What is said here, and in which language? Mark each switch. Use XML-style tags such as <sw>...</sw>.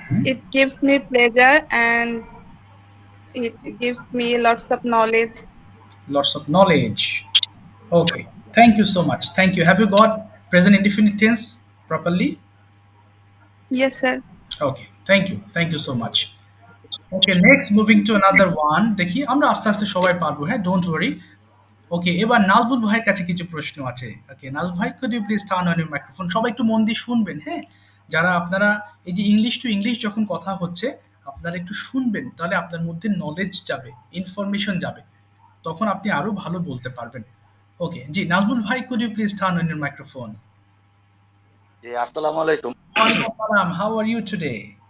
<en>It gives me pleasure and it gives me lots of knowledge. Lots of knowledge. Okay, thank you so much. Thank you. Have you got present indefinite tense properly? Yes, sir. Okay, thank you. Thank you so much. Okay, next moving to another one.</en> <bn>দেখি আমরা আস্তে আস্তে সবাই পারবো, হ্যাঁ,</bn> <en>Don't worry.</en> <bn>ওকে, এবার নাজবুল ভাইয়ের কাছে কিছু প্রশ্ন আছে।</bn> <en>Okay, Nazbul ভাই, could you please turn on your microphone?</en> <bn>সবাই একটু মন দিয়ে শুনবেন, হ্যাঁ? যারা আপনারা এই যে</bn> <en>English to English</en> <bn>যখন কথা হচ্ছে, আপনারা একটু শুনবেন, তাহলে আপনার মধ্যে নলেজ যাবে, ইনফরমেশন যাবে। তখন আপনি আরো ভালো বলতে পারবেন।</bn> <en>Okay, জি নাজবুল ভাই, could you please turn on your microphone?</en> <bn>জি, আসসালামু আলাইকুম।</bn> <en>ওয়ালাইকুম আসসালাম, how are you today?</en>